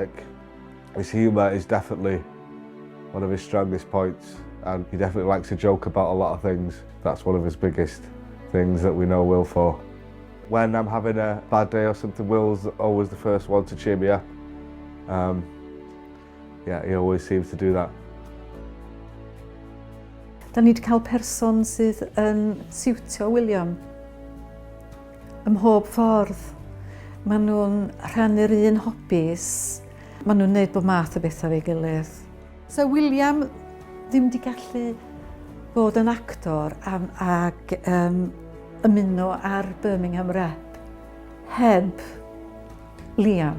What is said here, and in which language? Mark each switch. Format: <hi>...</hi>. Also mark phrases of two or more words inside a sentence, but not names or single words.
<en>His humour is definitely one of his strongest points. and he definitely likes to joke about a lot of things. That's one of his biggest things that we know Wil for. When I'm having a bad day or something, Wil's always the first one to cheer me up. Yeah, he always seems to do that.</en> <cy>Da ni wedi cael person sydd yn siwtio William ym mhob ffordd. Maen nhw'n rhannu'r un hobbies. Maen nhw'n gwneud bob math o bethau fe'i gilydd. So William ddim wedi gallu bod yn actor ac ymuno ar Birmingham Rep heb Liam.</cy>